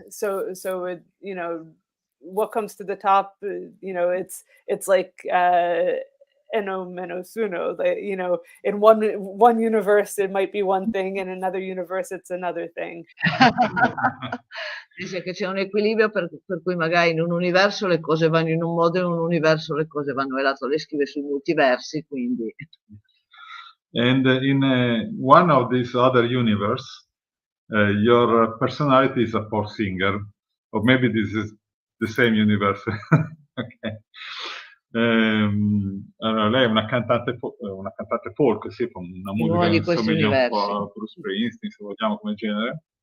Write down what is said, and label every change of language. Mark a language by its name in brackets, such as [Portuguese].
[English] So it, you know, what comes to the top, you know, it's like eno menos uno. You know, in one universe it might be one thing, in another universe it's another thing. [Italian] Dice che c'è un equilibrio per cui magari in un universo le cose vanno in un modo, in un universo le cose vanno nell'altro. Lei scrive sui multiversi, quindi. [English] And in one of these other universe, your personality is a pop singer, or maybe this is the same universe. Okay. [Italian] Allora, lei è una cantante folk, sì, con una musica che somiglia un po' a Bruce Springsteen, se vogliamo, come genere.